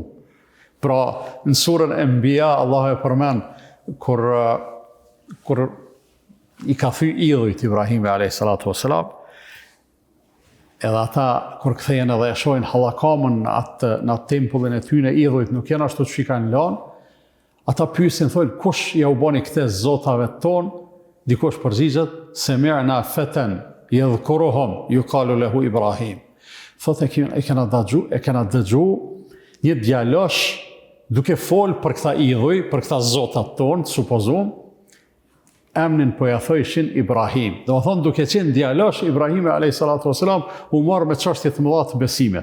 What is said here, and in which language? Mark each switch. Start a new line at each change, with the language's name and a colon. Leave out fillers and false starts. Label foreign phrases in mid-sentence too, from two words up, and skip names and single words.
Albanian: Pra, në surën Enbiya, Allah e përmend kur i ka thy idhujt Ibrahimi a.s. Edhe ata, kur kthehen edhe e shohin hallakamën në atë tempullin e tyne, idhujt nuk janë ashtu që i kanë lanë, ata pyesin, thonë, kush ja u bani këte zotave tonë? Dikush përgjigjet:
Arabic: سمعنا فتى يذكرهم يقال له إبراهيم.
Albanian: Thotë e kena dëgju një djalosh duke fol për këta idhuj, për këta zotat tonë, supozum, emnin po ja thojshin Ibrahim. Do të thonë, duke qenë djalosh, Ibrahimi a.s. u marrë me çështje të mëdha të besimit.